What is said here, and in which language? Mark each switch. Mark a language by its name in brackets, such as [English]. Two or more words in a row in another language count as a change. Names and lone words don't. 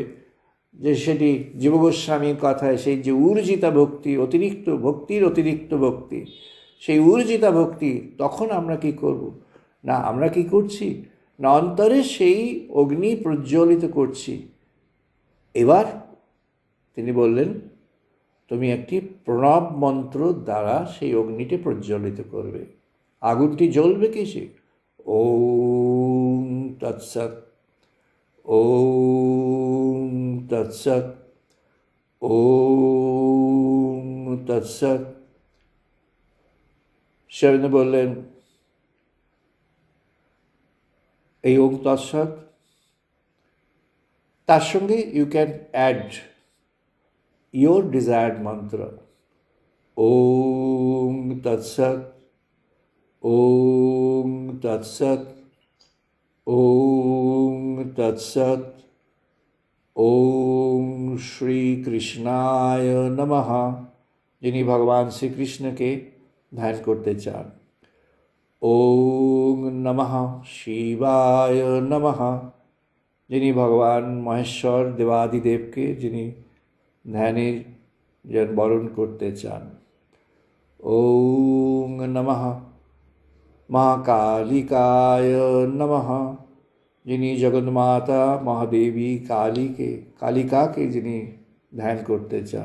[Bangla] যে সেটি জীবগোস্বামীর কথায়, সেই যে ঊর্জিতা ভক্তি, অতিরিক্ত ভক্তি, সেই ঊর্জিতা ভক্তি, তখন আমরা কি করব না, আমরা কি করছি না, অন্তরে সেই অগ্নি প্রজ্বলিত করছি। এবার তিনি বললেন, তুমি একটি প্রণব মন্ত্র দ্বারা সেই অগ্নিটি প্রজ্বলিত করবে। আগুনটি জ্বলবে কিসে? [Sanskrit] ওম তৎসৎ, ওম তৎসৎ, ওম তৎসৎ। [Bangla] শ্রী বললেন, এই [Sanskrit] ওম তৎসৎ, [Bangla] তার সঙ্গে [English] you can add your desired mantra. [Sanskrit] ओम तत् सत्, ओम तत् सत्, ओम तत् सत्, ओम श्री कृष्णाय नमः, [Bangla] যিনি ভগবান শ্রীকৃষ্ণকে ধ্যান করতে চান। [Sanskrit] ওম নমঃ শিবায় নমঃ, [Bangla] যিনি ভগবান মহেশ্বর দেবাদিদেবকে যিনি ধ্যানের বরণ করতে চান। [Sanskrit] ওম নমঃ মহাকালিকায় নমঃ, [Bangla] যিনি জগন্মাতা মহাদেবী কালিকাকে যিনি ধ্যান করতে চান।